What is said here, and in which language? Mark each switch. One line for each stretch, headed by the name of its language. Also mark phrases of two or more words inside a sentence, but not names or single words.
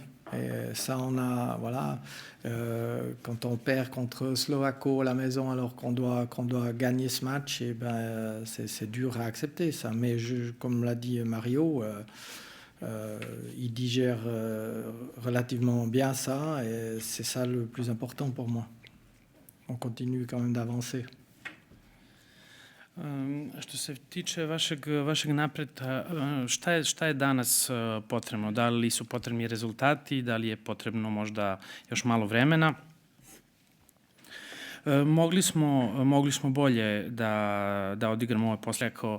French: Et ça, quand on perd contre Slovako à la maison alors qu'on doit gagner ce match, et c'est dur à accepter ça. Mais comme l'a dit Mario, il digère relativement bien ça et c'est ça le plus important pour moi. On continue quand même d'avancer.
Serbian: Što se tiče vašeg napretka, šta je danas potrebno? Da li su potrebni rezultati, da li je potrebno možda još malo vremena? Mogli smo bolje da odigramo ovaj posle.